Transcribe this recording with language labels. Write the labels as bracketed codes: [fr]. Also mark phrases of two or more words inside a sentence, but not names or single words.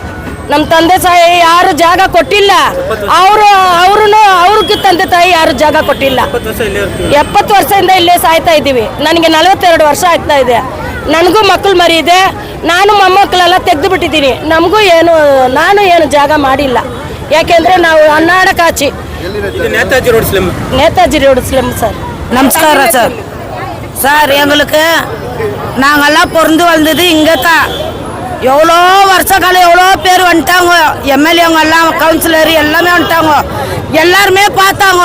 [kn] ನಮ್ಮ ತಂದೆ ತಾಯಿ ಯಾರು ಜಾಗ ಕೊಟ್ಟಿಲ್ಲ. ಅವ್ರಿಗೆ ತಂದೆ ತಾಯಿ ಯಾರು ಜಾಗ ಕೊಟ್ಟಿಲ್ಲ. 70 ವರ್ಷದಿಂದ ಇಲ್ಲೇ ಸಾಯ್ತಾ ಇದ್ದೀವಿ. ನನಗೆ 42 ವರ್ಷ ಆಗ್ತಾ ಇದೆ. ನನಗೂ ಮಕ್ಕಳು ಮರಿ ಇದೆ. ನಾನು ಮೊಮ್ಮಕ್ಕಳೆಲ್ಲ ತೆಗೆದು ಬಿಟ್ಟಿದ್ದೀನಿ. ನಮಗೂ ನಾನು ಏನು ಜಾಗ ಮಾಡಿಲ್ಲ. ಯಾಕೆಂದ್ರೆ ನಾವು ಅನ್ನಾಡ ಕಾಚಿ [ta] நேதாஜி ரோடு ஸ்லம் சார். நமஸ்காரம் சார். சார், எங்களுக்கு நாங்கெல்லாம் பிறந்து வளர்ந்தது இங்கே தான். எவ்வளோ வருஷ காலம் எவ்வளோ பேர் வந்துட்டாங்க. எம்எல்ஏங்க எல்லாம், கவுன்சிலர் எல்லாமே வந்துட்டாங்க. எல்லாருமே பார்த்தாங்க.